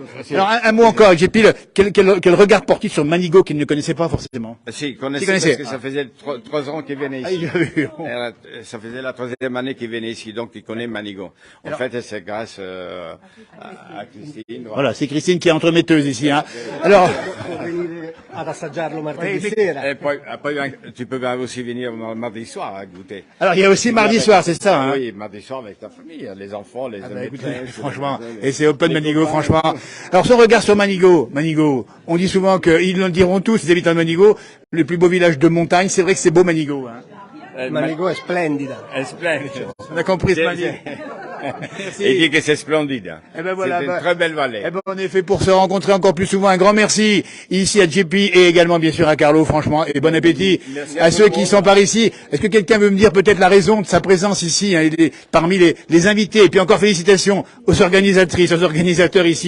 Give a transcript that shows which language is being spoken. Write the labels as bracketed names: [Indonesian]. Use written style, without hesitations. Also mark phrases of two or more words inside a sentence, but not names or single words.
[French] Alors un mot encore, Geppi, quel regard porte-il sur Manigo qu'il ne connaissait pas forcément? Si, Tu connaissais connaissais. parce que ça faisait 3 ans qu'il venait Ah, ici. il a vu. Ça faisait la 3e année qu'il venait ici, donc il connaît Manigo. En fait, c'est grâce à Christine. Voilà, c'est Christine qui est entremetteuse ici. Hein. Alors, [Italian] Può venire ad assaggiarlo martedì sera. [French] Et puis, tu peux aussi venir mardi soir à goûter. alors il y a aussi mardi soir, c'est ça. Hein. Oui, mardi soir avec ta famille, les enfants, les amis. Écoutez, franchement, et c'est Open Manigo, franchement. Alors son regard sur Manigo, on dit souvent qu'ils le diront tous, les habitants de Manigo, le plus beau village de montagne, c'est vrai que c'est beau Manigo. Hein. [Italian] Manigo è splendida. È splendido. [French] On a compris ce Manigo. Et il dit que c'est splendide. Eh ben voilà, c'est une très belle vallée. Eh ben on est fait pour se rencontrer encore plus souvent. Un grand merci ici à JP et également bien sûr à Carlo, franchement, et bon appétit Merci à ceux qui sont par ici. Est-ce que quelqu'un veut me dire peut-être la raison de sa présence ici, hein, parmi les invités, et puis encore félicitations aux organisatrices, aux organisateurs ici.